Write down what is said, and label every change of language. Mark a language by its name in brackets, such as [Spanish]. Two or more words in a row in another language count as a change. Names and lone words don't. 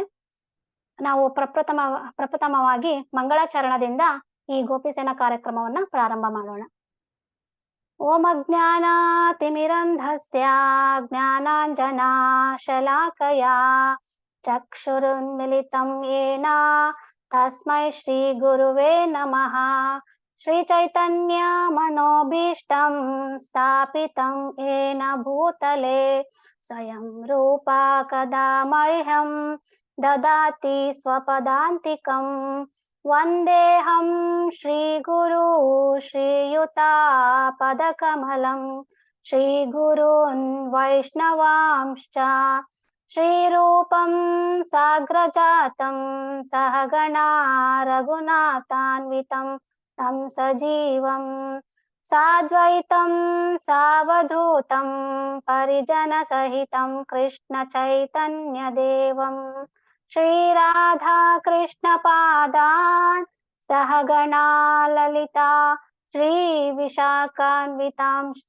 [Kannada] ನಾವು ಪ್ರಪ್ರಥಮವಾಗಿ ಮಂಗಳಾಚರಣದಿಂದ ಈ ಗೋಪಿ ಸೇನಾ ಕಾರ್ಯಕ್ರಮವನ್ನ ಪ್ರಾರಂಭ ಮಾಡೋಣ. [Sanskrit] ಓಂ ಅಜ್ಞಾನಾತಿಮಿರಂಧಸ್ಯ ಜ್ಞಾನಾಂಜನಾಶಲಾಕಯಾ ಚಕ್ಷುರುನ್ಮಿಲಿತಂ ಯೇನ ತಸ್ಮೈ ಶ್ರೀ ಗುರುವೇ ನಮಃ. ಶ್ರೀ ಚೈತನ್ಯ ಮನೋಭೀಷ್ಟಂ ಸ್ಥಾಪಿತಂ ಯೇನ ಭೂತಲೆ ಸ್ವಯಂ ರೂಪ ಕದಾ ಮಹ್ಯಂ ದದಾತಿ ಸ್ವಪದಾಂತಿಕಂ. ವಂದೇಹಂ ಶ್ರೀ ಗುರು ಶ್ರೀಯುತಾಪದಕಮಲಂ ಶ್ರೀ ಗುರುನ್ ವೈಷ್ಣವಾಂಶ್ಚ ಶ್ರೀರೂಪಂ ಸಾಗ್ರಜಾತಂ ಸಹಗಣಾ ರಘುನಾಥಾನ್ವಿತಂ तं ಸಜೀವಂ ಸಾದ್ವೈತಂ ಸಾವಧೂತಂ ಪರಿಜನಸಹಿತಂ ಕೃಷ್ಣ ಚೈತನ್ಯ ದೇವಂ ಶ್ರೀ ರಾಧಾ ಕೃಷ್ಣ ಪಾದಾನ್ ಸಹಗಣಾ ಲಲಿತಾ ಶ್ರೀ ವಿಶಾಖಾನ್ವಿತಾಂಶ್ಚ.